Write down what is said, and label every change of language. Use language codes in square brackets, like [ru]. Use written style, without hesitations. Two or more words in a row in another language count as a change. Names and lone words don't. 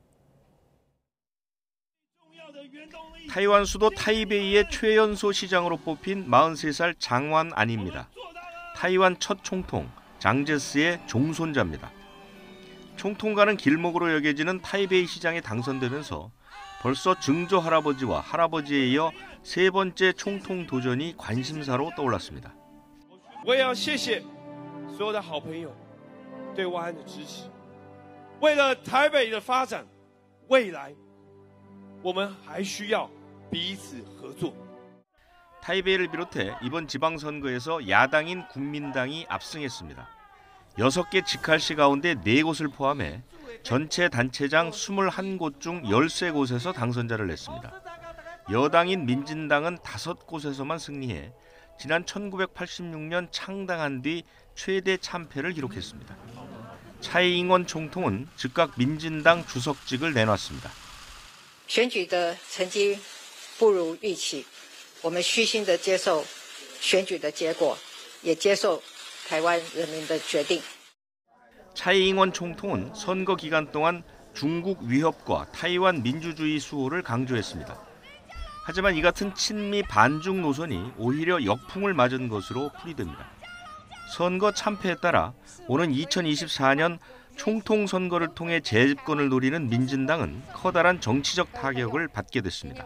[ko] 타이완 수도 타이베이의 최연소 시장으로 뽑힌 43살 장완안입니다. 타이완 첫 총통 장제스의 종손자입니다. 총통가는 길목으로 여겨지는 타이베이 시장에 당선되면서 벌써 증조 할아버지와 할아버지에 이어 세 번째 총통 도전이 관심사로 떠올랐습니다. [zh] 我也要谢谢所有的好朋友对万安的支持。为了台北的发展，未来我们还需要彼此合作。 [ko] 타이베이를 비롯해 이번 지방선거에서 야당인 국민당이 압승했습니다. 6개 직할시 가운데 4곳을 포함해 전체 단체장 21곳 중 13곳에서 당선자를 냈습니다. 여당인 민진당은 5곳에서만 승리해 지난 1986년 창당한 뒤 최대 참패를 기록했습니다. 차이잉원 총통은 즉각 민진당 주석직을 내놨습니다. [zh] 选举的成绩不如预期，我们虚心的接受选举的结果，也接受台湾人民的决定。 [ko] 차이잉원 총통은 선거 기간 동안 중국 위협과 타이완 민주주의 수호를 강조했습니다. 하지만 이 같은 친미 반중 노선이 오히려 역풍을 맞은 것으로 풀이됩니다. 선거 참패에 따라 오는 2024년 총통 선거를 통해 재집권을 노리는 민진당은 커다란 정치적 타격을 받게 됐습니다.